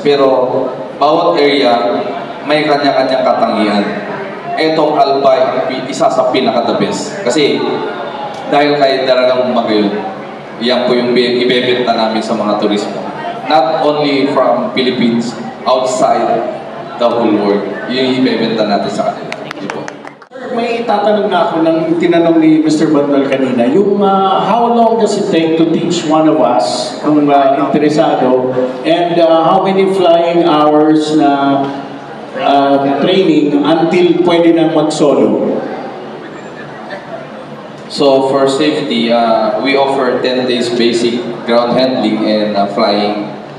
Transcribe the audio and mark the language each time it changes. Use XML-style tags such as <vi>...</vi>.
<tl>Pero bawat area may kanya-kanyang katangian. Etong Albay, isa sa pinaka-</tl> <en>the best.</en> <tl>Kasi dahil kay Daragang Magayon, yan po yung ibebenta namin sa mga turismo.</tl> <en>Not only from Philippines, outside the whole world.</en> <tl>Yung ibebenta natin sa kanila. May tatanong na ako ng tinanong ni Mr.</tl> <en>Bandal</en> <tl>kanina, yung</tl> <en>how long does it take to teach one of us</en> <tl>kung interesado,</tl> <en>and how many flying hours na training until</en> <tl>pwede na mag-solo?</tl> <en>So for safety, we offer 10 days basic ground handling and flying.</en>